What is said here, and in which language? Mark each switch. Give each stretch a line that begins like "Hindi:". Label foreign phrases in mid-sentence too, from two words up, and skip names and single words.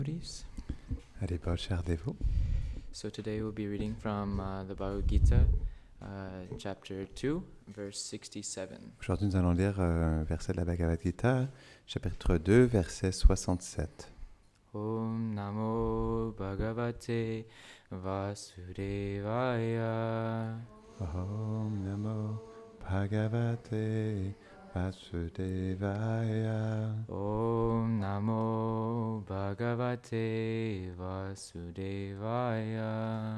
English: Please.
French: Allez, Paul, cher dévot.
English: So today we'll be reading from the Bhagavad Gita, chapter 2, verse 67.
French: Aujourd'hui, nous allons lire un verset de la Bhagavad Gita, chapitre 2, verset 67.
Sanskrit: Om Namo Bhagavate Vasudevaya. Om Namo Bhagavate Vasudevaya. Om Namo Bhagavate Vasudevaya.